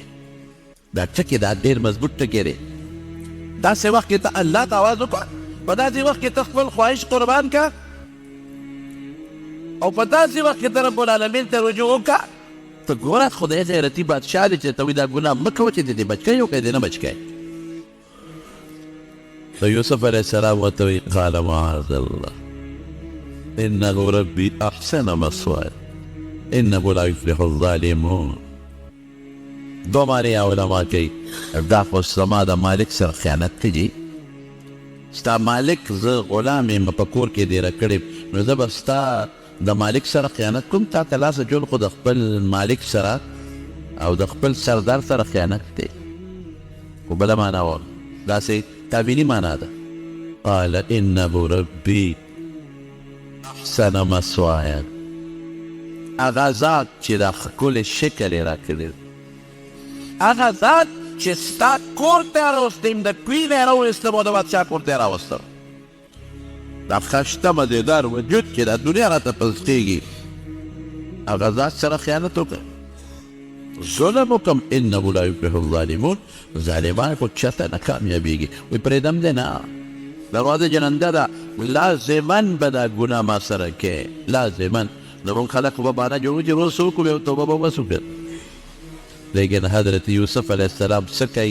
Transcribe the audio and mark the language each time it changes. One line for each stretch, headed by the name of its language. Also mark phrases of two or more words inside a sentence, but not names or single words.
Pashto: دا ټکې دا ډېر مضبوط ټکې دی. داسې وخت کې ته الله ته اواز وکړه، په داسې وخت کې ته خپل خواهش قربان که، او په داسې وخت کې ته رب العالمین ته رجوع وکړه. ته ګوره خدای غیرتي بادشاه دی چې ته وایي دا ګناه مه کوه چې دې دې بچ کوي او که دې نه بچ کوي. نو یوسف علیه السلام ورته وایي
Arabic: قال معاذ الله انه ربي احسن مثواي انه لا يفلح الظالمون.
Pashto: دو معنی علما کوي دا خو زما د مالک سره خیانت کوي، ستا مالک زه غلام یم په کور کې دیره کړې، نو زه به ستا د مالک سره خیانت کوم. تا ته لاسه جوړ خو د خپل مالک سره او د خپل سردار سره خیانت دی. خو بله معنا وه، داسې تابیني معنا ده.
Arabic: قال انه ربي احسن مثواي،
Pashto: هغه ذات چې دا ښکلی شکل یې راکړی، هغه ذات چې ستا کور ته یې راوستیم، د کوی نه یې راویستم او د بادشاه کور ته یې راوستم. دا ښایسته مزېدار وجود چې دا دنیا راته پسخېږي، هغه ذات سره خیانت وکړه، ظلم وکړم.
Arabic: انه لا یفلح الظالمون،
Pashto: ظالمان خو چېرته نه کامیابېږي. وایي پرېږدم دی نه، دروازه جننده ده، لازمن به دا ګناه ما سره کې، لازمن. زمونږ خلک خو به بهانه جوړوي چې روز څه وکړو او توبه به بس وکړو. لیکن حضرت یوسف علیه السلام څه کوي؟